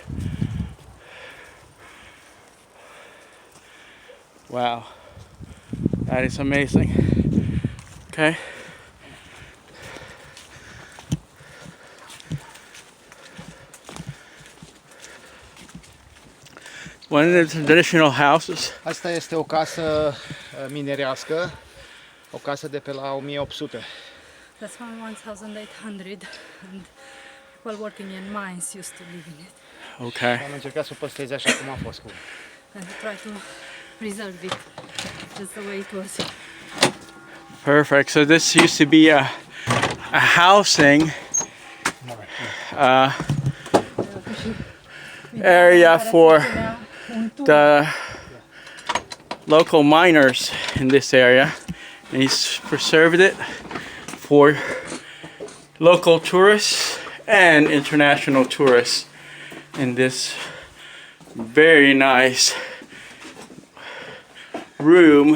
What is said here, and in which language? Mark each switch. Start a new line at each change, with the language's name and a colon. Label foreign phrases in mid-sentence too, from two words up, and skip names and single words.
English: Wow, that is amazing. Okay. One of the traditional houses.
Romanian: Asta este o casă minerească, o casă de pe la 1800.
English: That's from 1800, and people working in mines used to live in it. Okay.
Romanian: Am încercat să o păstrez așa cum a fost.
English: And to try to preserve it just the way it was. Perfect. So this used to be a housing area for the local miners in this area, and he's preserved it for local tourists and international tourists in this very nice room.